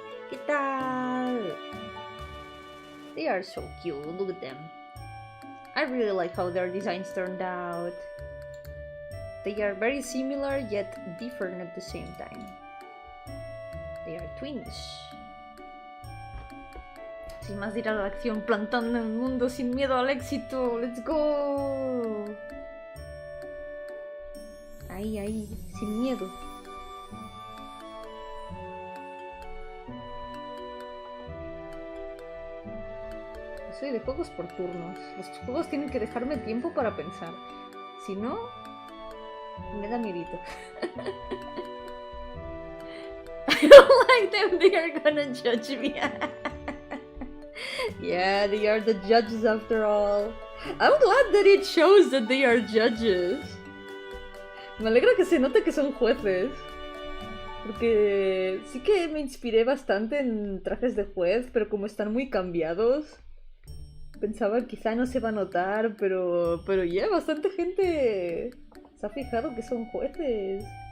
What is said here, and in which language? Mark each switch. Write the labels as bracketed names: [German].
[Spanish] ¿Qué tal? [English] They are so cute, look at them. I really like how their designs turned out. They are very similar yet different at the same time. They are twins. [Spanish] Sin más ir a la acción, plantando el mundo sin miedo al éxito. [English] ¡Let's go! [Spanish] Ahí, ahí, sin miedo. Soy de juegos por turnos. Los juegos tienen que dejarme tiempo para pensar. Si no, me da miedito. [English] I don't like them. They are gonna judge me. Yeah, they are the judges after all. I'm glad that it shows that they are judges. [Spanish] Me alegra que se note que son jueces. Porque sí que me inspiré bastante en trajes de juez, pero como están muy cambiados, pensaba que quizá no se va a notar, pero ya, bastante gente se ha fijado que son jueces.